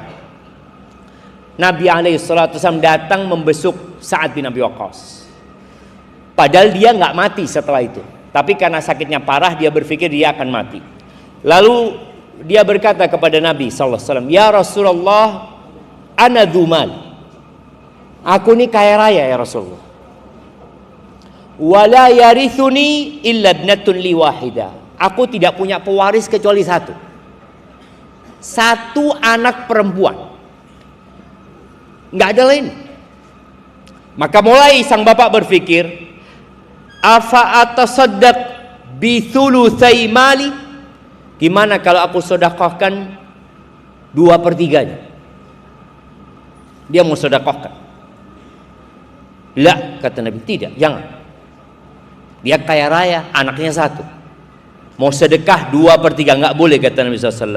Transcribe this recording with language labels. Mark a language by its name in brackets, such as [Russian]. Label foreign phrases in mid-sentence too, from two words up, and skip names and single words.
[Indonesian] Nabi SAW datang membesuk Sa'ad bin Abi Waqqas. Padahal dia nggak mati setelah itu. Tapi karena sakitnya parah, dia berpikir dia akan mati. Lalu dia berkata kepada Nabi SAW, [Arabic] "يا رسول الله, أنا ذو مال. [Indonesian] Aku ini kaya raya [Arabic] يا رسول الله. ولا يرثني إلا ابنة لي واحدة. [Indonesian] Aku tidak punya pewaris kecuali satu anak perempuan, nggak ada lain." Maka mulai sang bapak berpikir, [Arabic] "أفأتصدق بثلثي مالي?" [Indonesian] Gimana kalau aku sedekahkan 2/3-nya? Dia mau sedekahkan. "La," kata Nabi, "tidak, jangan. Dia kaya raya, anaknya 1. Mau sedekah 2/3, nggak boleh," kata Nabi SAW.